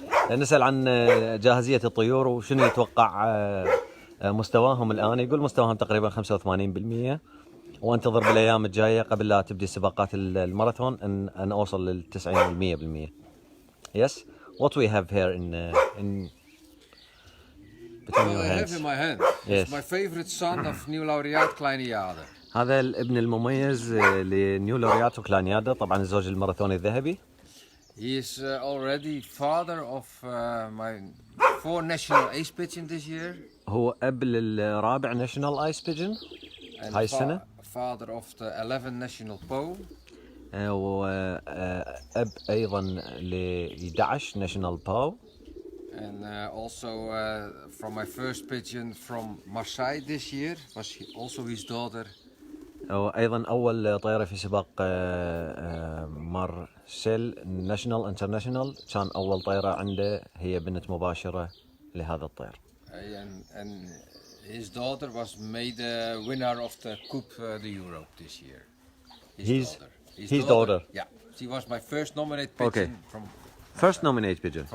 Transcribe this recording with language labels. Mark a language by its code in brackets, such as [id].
[ar] نسأل عن جاهزية الطيور وشنو يتوقع مستواهم الآن. يقول مستواهم تقريبا 85%، وانتظر بالأيام الجاية قبل لا تبدي سباقات الماراثون أن أوصل لل 90% 100%. [en] Yes. What we have here in between Well, your I have hands. in my hand. Yes. It's my favorite son of Nieuw Laureaat Kleiniade. [ar] هذا الابن المميز لنيو لورياتو كلانيادا، طبعا الزوج الماراثوني الذهبي. [en] He is already father of my 4 national ace pigeon this year. [ar] هو أب للرابع ناشونال ايس بيجن [en] And [ar] هاي السنة، [en] father of the 11 national PO. [ar] وأب أيضا ل 11 ناشونال باو. [en] And also from my first pigeon from Marseille this year was also his daughter. [ar] وأيضا أول طيارة في سباق مارسيل ناشونال انترناشونال، كان أول طيارة عنده هي بنت مباشرة لهذا الطير. [en] And his daughter was made a winner of the Coupe de Europe this year. His daughter? Yeah, she was my first nominated pigeon Okay. from First nominated pigeon